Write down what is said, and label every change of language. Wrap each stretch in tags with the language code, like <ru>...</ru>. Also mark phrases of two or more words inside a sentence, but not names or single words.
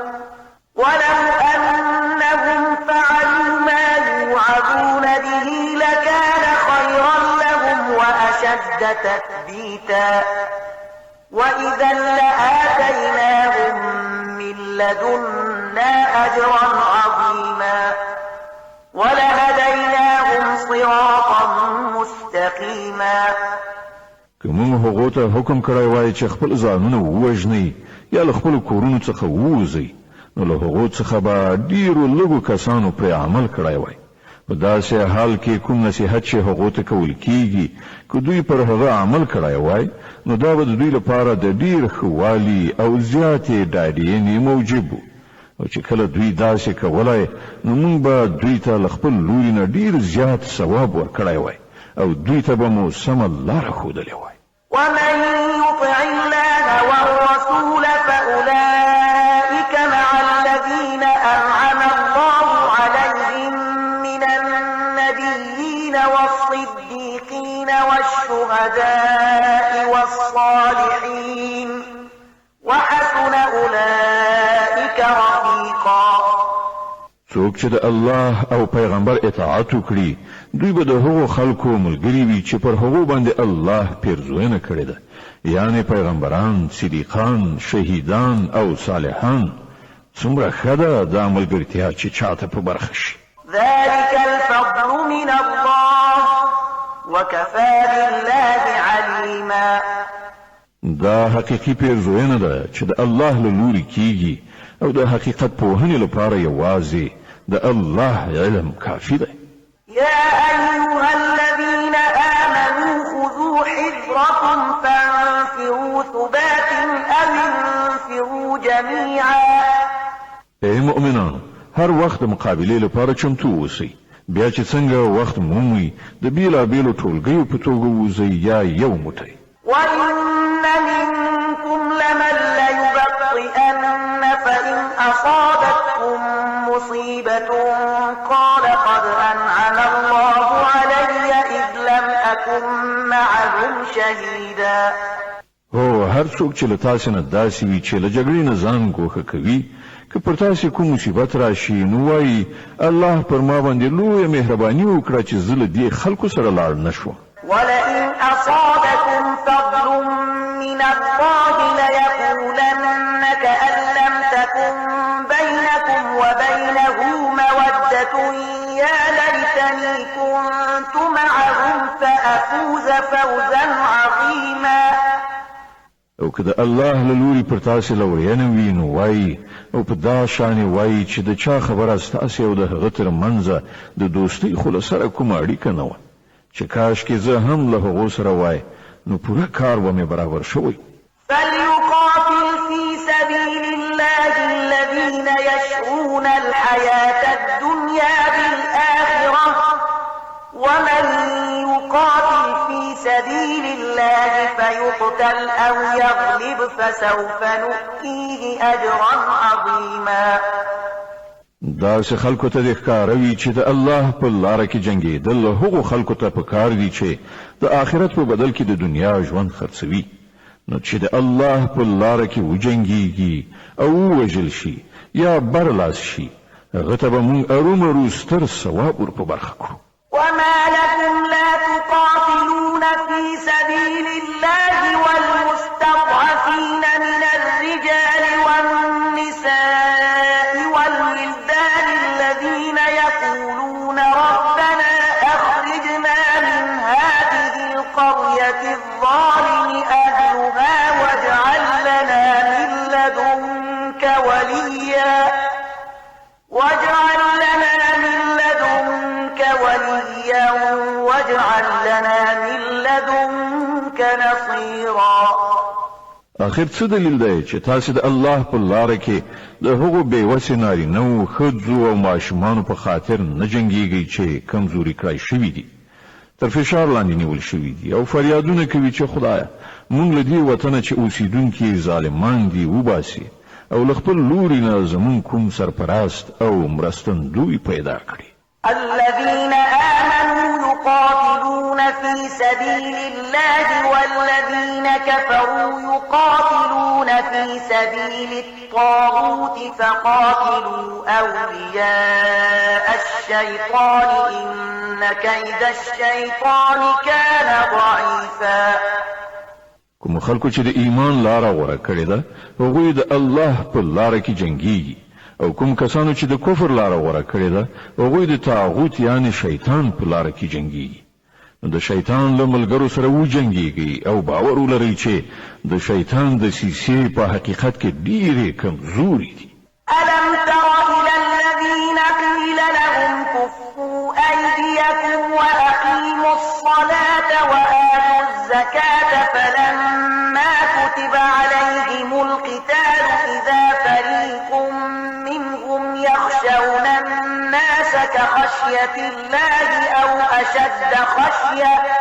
<ar>وأشد تثبيتا وإذا لآتيناهم من لدنا أجرا عظيما ولهديناهم صراطا مستقيما.</ar> <ps>کوم هغه ته حکم کړی وای چې خپل ځانونه ووژني یا له خپل کورونو څخه ووځي نو له هغه څخه به ډیرو لږو کسانو پر عمل کړی وای. په داسې حال کې کوم نصیحت چې هغه ته کول کیږي که دوی پر هغه عمل کړی وای نو دا به د دوی لپاره د ډیر خوالي او زیاتې ډاډینې موجب او چې کله دوی داسې کولای نو موږ به دوی ته له خپل لوري نه ډیر زیات ثواب ورکړی وای او دوی ته به مو سمه لاره ښودلې وای.</ps> <ar>ومن يطع الله والرسول فأولئك مع الذين أنعم الله عليهم من النبيين والصديقين والشهداء والصالحين وحسن أولئك رفيقا.</ar> <ps>څوک چې د الله او پیغمبر اطاعت وکړي دوی به د هغو خلکو ملګري وي چې پر هغو باندې الله پیرزوینه کړې ده، یعنی پیغمبران، صدیقان، شهیدان او صالحان. څومره ښه ده دا ملګرتیا چې چاته په برخه شي.</ps> <ar>ذلك الفضل من الله وكفى بالله عليما.</ar> <ps>دا حقیقي پیرزوینه ده چې د الله له لوري کیږي او د حقیقت پوهنې لپاره یوازې د الله علم کافي ده.</ps> <ar>يا أيها الذين آمنوا خذوا حذركم فانفروا ثبات أو انفروا جميعا.</ar> <ps>ای مؤمنان، هر وخت د مقابلې لپاره چمتو اوسئ. بیا چې څنګه وخت مومي د بیلابیلو ټولګیو په توګه ووځئ یا یو موټی.</ps> <ar>وإن منكم لمن ليبطئن فإن أصابتكم مصيبة قال قد أنعم الله علي إذ لم أكن معهم شهيدا.</ar> <ps>هو هر څوک چې له تاسې نه داسې وي چې له جګړې نه ځان ګوښه کوي که پر تاسې کوم مصیبت راشي نو وایي الله پر ما باندې لویه مهرباني وکړه چې زه له دې خلکو سره لاړ نه شوم.</ps> <ar>ولئن أصابكم فضل من الله ليقولن كأن لم تكن بينكم وبينه مودة يا ليتني كنت معهم فأفوز فوزا عظيما.</ar> <ps>او که د الله له لوري پر تاسو لورینه وي نو وایي او په دا شان وایي چې د چا خبره ستاسو او د هغه تر منځه د دوستۍ خو سره کومه اړیکه نه وه چې کاش کې زه هم له هغو سره وای نو پوره کار به مې برابر شوی.</ps> <ar>فليقاتل في سبيل الله الذين يشرون الحياة الدنيا بالآخرة ومن يقاتل في سبيل الله فيقتل أو يغلب فسوف نؤتيه أجرا عظيما.</ar> <ps>دا سه خلکو ته د ښکاروي چې د الله په لار کې جنگیدل هغو خلکو ته پکار دي چې د آخرت په بدل کې د دنیا ژوند خرڅوي. نو چې د الله په لار کې وجنګيږي او وژل شي یا برلاس شي هغه ته به موږ ارومرو ستر ثواب ور په برخه کړو.</ps> <ar>وما لكم لا تقاتلون في سبيل الله والمستضعفين من الرجال والنساء والولدان الذين يقولون ربنا أخرجنا من هذه القرية الظالم أهلها واجعل لنا من لدنك وليا واجعل لنا من لدنك نصيرا.</ar> <ps>اخر څه دلیل دی چې تاسو د الله په لار کې د هغو بېوسې نارینه‌و ښځو او ماشومانو په خاطر نه جنګیږئ چې کمزوري کړای شوي دي تر فشار لاندې نیول شوي دي او فریادونه کوي چې خدایه موږ له دې وطنه چې اوسیدونکي ظالمان دي وباسي او له خپل لوري نه زموږ کوم سرپرست او مرستندوی پیدا کړي.</ps> <ar>الذين آمنوا يقاتلون في سبيل الله والذين كفروا يقاتلون في سبيل الطاغوت فقاتلوا أولياء الشيطان إن كيد الشيطان كان ضعيفا.</ar> <ps>کوم خلکو چې د ایمان لاره غوره کړې ده هغوی د الله په لاره کې جنګیږي او کوم کسانو چې د کفر لاره غوره کړې ده هغوی د طاغوت یعنی شیطان په لاره کې جنګیږي. نو د شیطان له ملګرو سره وجنګیږي او باور ولرئ چې د شیطان د سیسې په حقیقت کې ډېرې کمزوري دي.</ps> <ar>ألم تر إلى الذين قيل لهم كفوا أيديكم وأقيموا الصلاة وآتوا الزكاة فلما كتب عليهم القتال إذا فريق منهم يخشون الناس كخشية الله أو أشد خشية</ar>